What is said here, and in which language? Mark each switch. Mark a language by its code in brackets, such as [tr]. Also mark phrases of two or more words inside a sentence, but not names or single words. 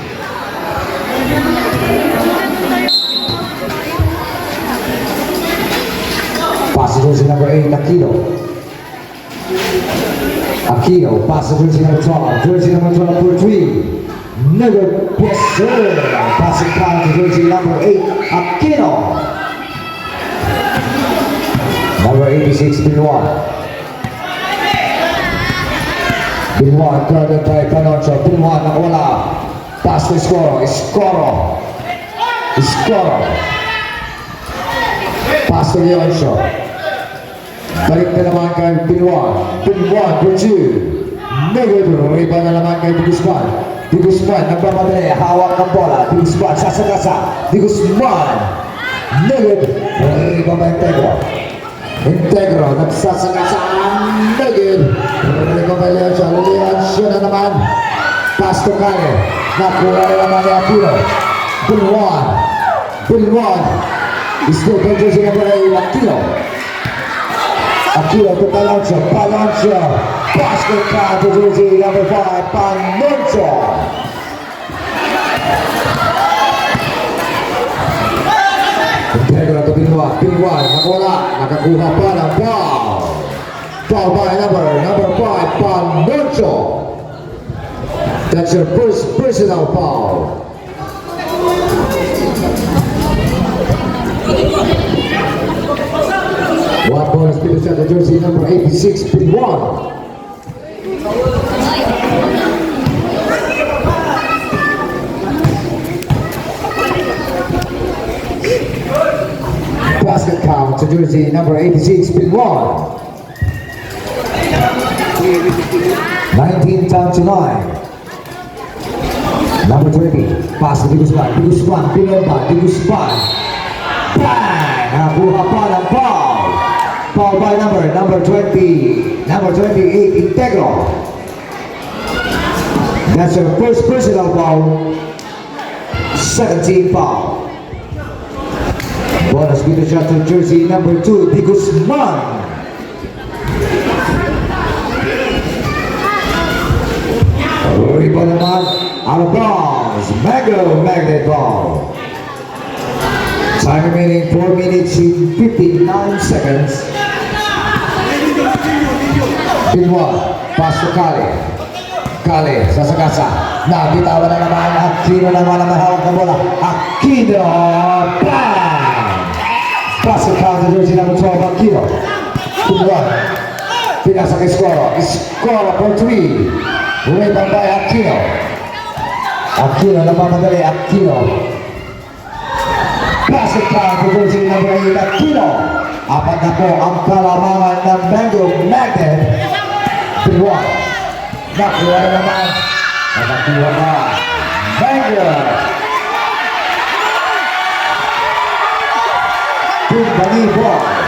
[en] Pass to jersey number 8. Aquino. Aquino. Pass to jersey number 12. Jersey number 12 for 3. Never yes sir. Passing down to jersey number 8. Aquino. Number 86, Binwan. Binwan guarded by Panocho. [tl] Binwan nakawala. [en] Pass to Escoro. Escoro. Escoro. Pass to Leoncio. [tl] Balik na naman kay Binwan. [en] Binwan for 2. Negative. [tl] Rebound na naman kay Guzman. Di Guzman, nagpapadali, hawak ng bola. Di Guzman, sasagasa. Di Guzman. Negative. [en] Rebound by Integro. Integro, nagsasagasa. Negative. Rebound by Leoncio. Leoncio na naman. Pass to Kale. [tl] Nakuha na naman ni Aquino. Binwan. Binwan. [en] Still by jersey number 8, Aquino. Aquino to Panocho. Panocho. Basket count to jersey number 5, Panocho. Integral to Binwan. [tl] Binwan, nakawala. Nakakuha pa ng foul. [en] Foul by number 5, [tl] Panocho. [en] That's your first personal foul. One bonus people shot to jersey number 86, Binwan. Basket count to jersey number 86, Binwan. 19 down to 9. Number 20, pass to Di Guzman. Di Guzman, Pinonba. Di Guzman. Bang! Nakuha pa ng foul. Foul by number 20. Number 28, Integro. That's your first personal foul. 17 foul. Bonus video shot to jersey number 2, Di Guzman. [tl] Rebound naman, [en] out of bounds. Mango magnet ball. Time remaining 4 minutes and 59 seconds. Binwan, pass to Kale. [tl] Kale, sasagasa. Nabitawan na naman. Aquino naman ang mahawak na bola. Aquino, bang! [en] Pass to Kale, jersey number 12, Aquino. [tl] Binwan, pinasa kay Escoro. [en] Escoro for 3. Rebound by Aquino. [tl] Aquino, namamadali. Aquino. [en] Basket count to jersey number 8, Aquino. [tl] Apat na po ang kalamangan ng Mango Magnet. Binwan. Nakuha na naman. Nakakuha na. Mango. Timbali ball.